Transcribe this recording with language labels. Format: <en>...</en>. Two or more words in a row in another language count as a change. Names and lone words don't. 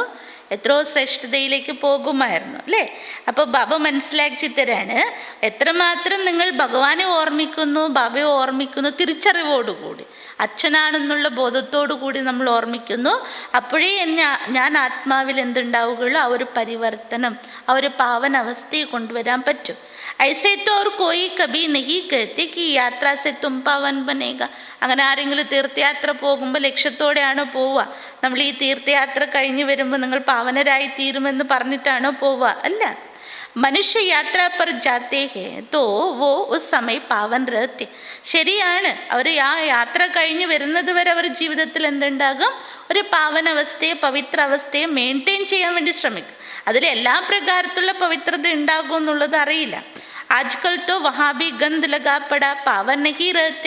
<ml>എത്രയോ ശ്രേഷ്ഠതയിലേക്ക് പോകുമായിരുന്നു, അല്ലേ? അപ്പോൾ ബാബ മനസ്സിലാക്കി തരാണ്, എത്രമാത്രം നിങ്ങൾ ഭഗവാനെ ഓർമ്മിക്കുന്നു, ബാബയെ ഓർമ്മിക്കുന്നു തിരിച്ചറിവോടുകൂടി, അച്ഛനാണെന്നുള്ള ബോധത്തോടു കൂടി നമ്മൾ ഓർമ്മിക്കുന്നു, അപ്പോഴേ ഞാൻ ആത്മാവിൽ എന്തുണ്ടാവുകയുള്ളൂ? ആ ഒരു പരിവർത്തനം, ആ ഒരു പാവന അവസ്ഥയെ കൊണ്ടുവരാൻ പറ്റും.</ml> <hi>ऐसे तो और कोई कभी नहीं कहते कि യാത്ര से तुम पावन बनेगा.</hi> <ml>അങ്ങനെ ആരെങ്കിലും തീർത്ഥയാത്ര പോകുമ്പോൾ ലക്ഷ്യത്തോടെയാണോ പോവുക? നമ്മൾ ഈ തീർത്ഥയാത്ര കഴിഞ്ഞ് വരുമ്പോൾ നിങ്ങൾ പാവനരായി തീരുമെന്ന് പറഞ്ഞിട്ടാണോ പോവുക?</ml> <hi>അല്ല. मनुष्य यात्रा पर जाते हैं तो वो उस समय पावन रहते.</hi> <ml>ശരിയാണ്, അവർ ആ യാത്ര കഴിഞ്ഞ് വരുന്നത് വരെ അവർ ജീവിതത്തിൽ എന്തുണ്ടാകും? ഒരു പാവനാവസ്ഥയെ, പവിത്ര അവസ്ഥയെ മെയിൻറ്റെയിൻ ചെയ്യാൻ വേണ്ടി ശ്രമിക്കും. അതിൽ എല്ലാ പ്രകാരത്തിലുള്ള പവിത്രത ഉണ്ടാകും എന്നുള്ളത് അറിയില്ല.</ml> <hi>आजकल तो वहाँ भी गंध लगा पड़ा पावन नहीं रहते.</hi>